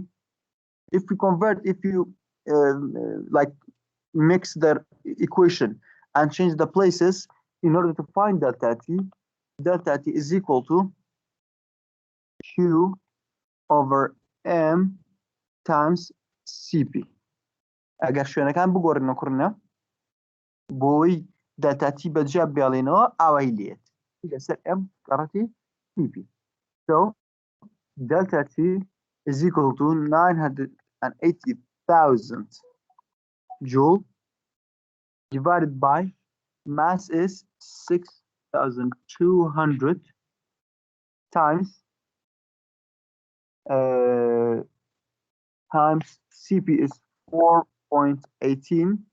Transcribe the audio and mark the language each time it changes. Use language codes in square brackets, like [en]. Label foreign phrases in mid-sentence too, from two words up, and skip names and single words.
[en] If you like mix the equation and change the places in order to find delta T is equal to Q over M times Cp. [ckb] اگر شوێنەکان بگۆڕینەوە کوڕنە بۆی [en] delta T [ckb] بەجیا بێڵێنەوە ئاوای لێت لەسەر M قەڕەتی Cp. [en] So delta T is equal to 980,000 joule divided by mass is 6,200 times Cp is 4.18.